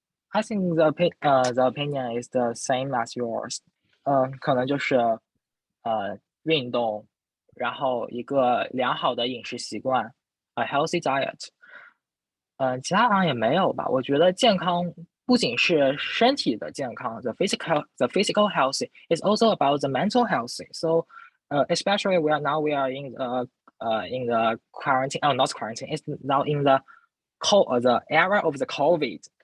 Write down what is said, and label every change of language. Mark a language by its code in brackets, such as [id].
[en] I think the opinion is the same as yours. [zh] 可能就是运动，然后一个良好的饮食习惯 ， [en] a healthy diet。 [zh] 其他好像也没有吧。我觉得健康不仅是身体的健康 [en] the physical health is also about the mental health. So, especially we are in the quarantine. Oh, not quarantine. It's now in the era of the COVID.